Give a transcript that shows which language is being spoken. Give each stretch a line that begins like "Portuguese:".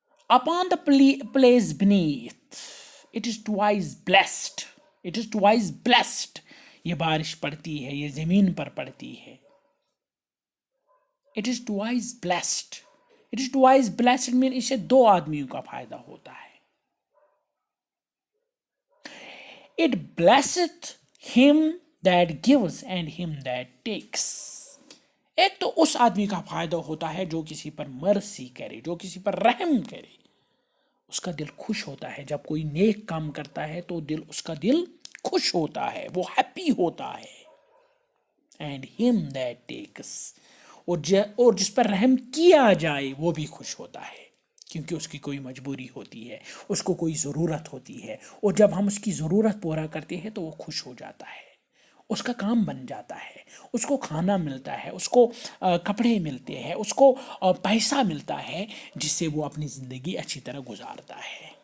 English: Upon the place beneath, it is twice blessed. It is twice blessed.
Urdu: یہ بارش پڑتی ہے، یہ زمین پر پڑتی ہے.
English: It is twice blessed. It is twice blessed mean
Urdu: اس سے دو آدمیوں کا فائدہ ہوتا ہے.
English: It blesseth him that gives and him that takes.
Urdu: ایک تو اس آدمی کا فائدہ ہوتا ہے جو کسی پر مرسی کرے، جو کسی پر رحم کرے. اس کا دل خوش ہوتا ہے جب کوئی نیک کام کرتا ہے، تو اس کا دل خوش ہوتا ہے، وہ ہیپی ہوتا ہے.
English: and ہم that tax,
Urdu: اور جس پر رحم کیا جائے وہ بھی خوش ہوتا ہے، کیونکہ اس کی کوئی مجبوری ہوتی ہے، اس کو کوئی ضرورت ہوتی ہے، اور جب ہم اس کی ضرورت پورا کرتے ہیں تو وہ خوش ہو جاتا ہے، اس کا کام بن جاتا ہے، اس کو کھانا ملتا ہے، اس کو کپڑے ملتے ہیں، اس کو پیسہ ملتا ہے، جس سے وہ اپنی زندگی اچھی طرح گزارتا ہے.